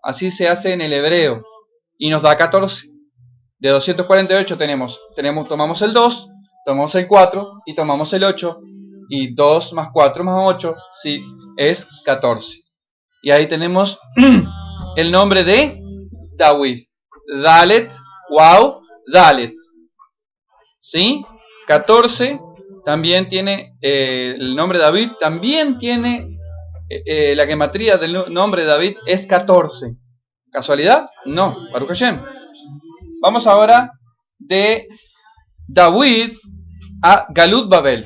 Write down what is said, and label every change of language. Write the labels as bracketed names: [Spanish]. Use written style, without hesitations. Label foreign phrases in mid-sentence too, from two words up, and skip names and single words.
[Spanish] Así se hace en el hebreo. Y nos da 14. De 248 tomamos el 2, tomamos el 4 y tomamos el 8. Y 2 más 4 más 8, sí, es 14. Y ahí tenemos el nombre de David. Dalet, wow, Dalet. ¿Sí? 14 también tiene el nombre de David, también tiene la gematría del nombre de David es 14. ¿Casualidad? No, [Hebrew] Baruch Hashem. [Spanish] Vamos ahora de David a [Hebrew] Galut Babel.